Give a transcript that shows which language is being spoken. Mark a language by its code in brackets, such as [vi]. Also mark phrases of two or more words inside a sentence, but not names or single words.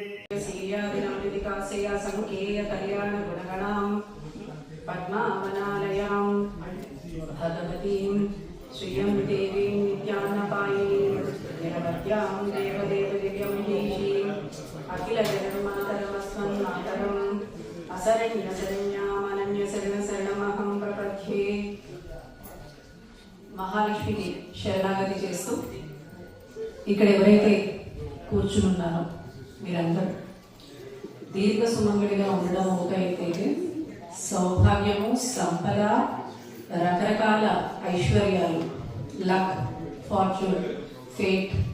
[sa] श्रीयादिनामितिकास्या संकेय कल्याण गुणगणां पद्मावनालयां भगवतीं श्रियं देवीं नित्यान्नपायिनीं निरवध्यां देवदेव दिव्यमहीषीम् अखिल जगन्मातरमस्मन्मातरम् असरण्यशरण्यामनन्यशरणशरणमहं प्रपद्ये [te] మహాలక్ష్మిని శరణాగతి చేస్తూ ఇక్కడ ఎవరైతే కూర్చునున్నారో మీరందరూ దీర్ఘ సుమంగళిగా ఉండడం ఒక అయితే సౌభాగ్యము సంపద రకరకాల ఐశ్వర్యాలు [en] luck fortune fate